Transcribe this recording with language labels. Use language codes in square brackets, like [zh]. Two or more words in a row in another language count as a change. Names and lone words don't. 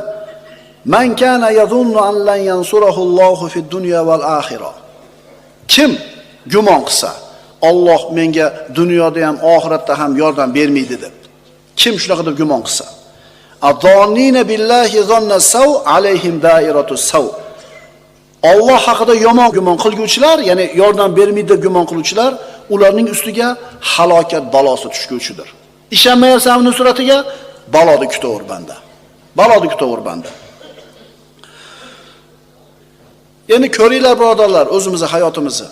[ar] من كان يظن أن لن ينصره الله في الدنيا والآخرة. [uz] Kim gumon qilsa, Alloh menga dunyoda ham, oxiratda ham yordam bermaydi deb. Kim shunaqa deb gumon qilsa, [ar] الظانين بالله ظن السوء عليهم دائرة السوء. [uz] Alloh haqida yomon gumon qilguvchilar, ya'ni yordam bermaydi deb gumon qiluvchilar, ularning ustiga halokat balosi tushguvchidir. Ishonmayapsanmi nusratiga? Baloni kutaver banda. Baloni kutaver banda. Endi ko'ringlar birodarlar, o'zimizning hayotimizni.